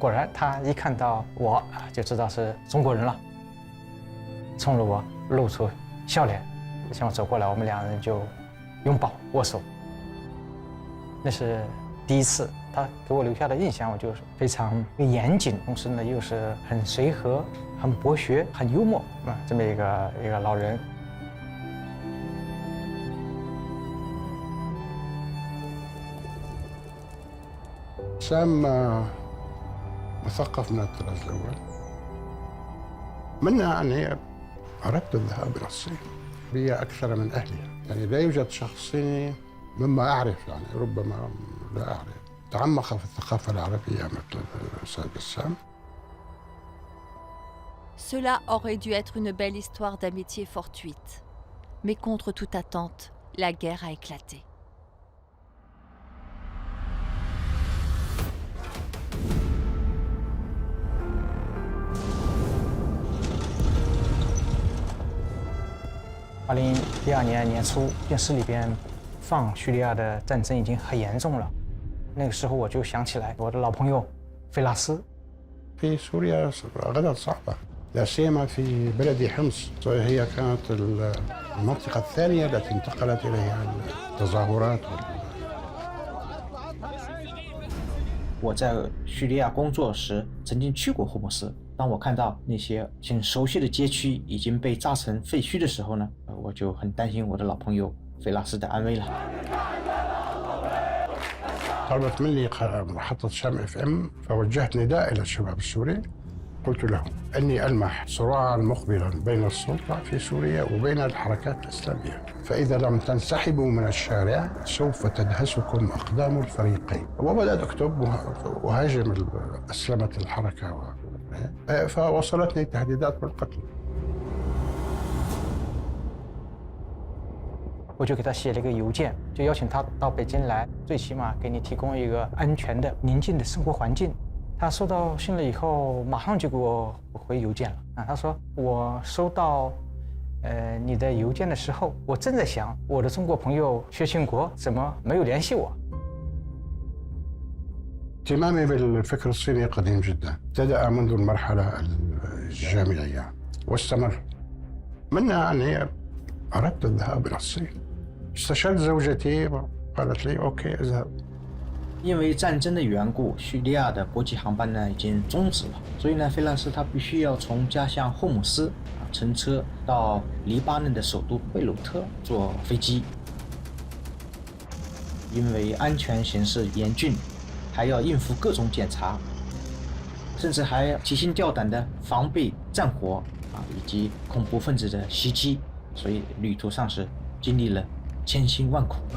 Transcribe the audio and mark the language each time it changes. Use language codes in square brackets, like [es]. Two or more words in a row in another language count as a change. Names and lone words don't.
[zh] 果然他一看到我啊，就知道是中国人了，冲着我露出笑脸，向我走过来，我们两人就拥抱握手。那是第一次，他给我留下的印象，我就是非常严谨，同时呢又是很随和、很博学、很幽默啊，这么一个老人。 [ar] سام مثقف من الطراز الأول. منها أني أردت الذهاب إلى الصين. هي أكثر من أهلها، يعني لا يوجد شخص صيني مما أعرف، يعني ربما لا أعرف تعمق في الثقافة العربية مثل الأستاذ بسام. [fr] Cela aurait dû être une belle histoire d'amitié fortuite. Mais contre toute attente, la guerre a éclaté. [zh] 2012 年年初，电视里边放叙利亚的战争已经很严重了。那个时候我就想起来我的老朋友费拉斯。 [ar] في سوريا غدا صعبة، لا سيما في بلد حمص، هي كانت المنطقة الثانية التي انتقلت إليها التظاهرات. [zh] 我在叙利亚工作时曾经去过霍姆斯，当我看到那些很熟悉的街区已经被炸成废墟的时候呢，我就很担心我的老朋友费拉斯的安危了。 [ar] طلبت مني محطة شام FM، فوجهت نداء إلى الشباب السوري، قلت لهم أني ألمح صراعا مقبلا بين السلطة في سوريا وبين الحركات الإسلامية، فإذا لم تنسحبوا من الشارع سوف تدهسكم أقدام الفريقين. وبدأت أكتب وهاجم أسلمة الحركة، فوصلتني تهديدات بالقتل. [zh] 我就给他写了一个邮件，就邀请他到北京来，最起码给你提供一个安全的、宁静的生活环境。他收到信了以后，马上就给我回邮件了啊。他说我收到你的邮件的时候，我正在想我的中国朋友薛庆国怎么没有联系我。 [ar] اهتمامي بالفكر الصيني قديم جدا، ابتدأ منذ المرحلة الجامعية واستمر. منها أني أردت الذهاب إلى الصين. استشرت زوجتي قالت لي أوكي اذهب. [zh] 因为战争的缘故，叙利亚的国际航班呢已经终止了，所以呢，费拉斯他必须要从家乡霍姆斯乘车到黎巴嫩的首都贝鲁特坐飞机。因为安全形势严峻，还要应付各种检查，甚至还提心吊胆的防备战火以及恐怖分子的袭击，所以旅途上是经历了千辛万苦。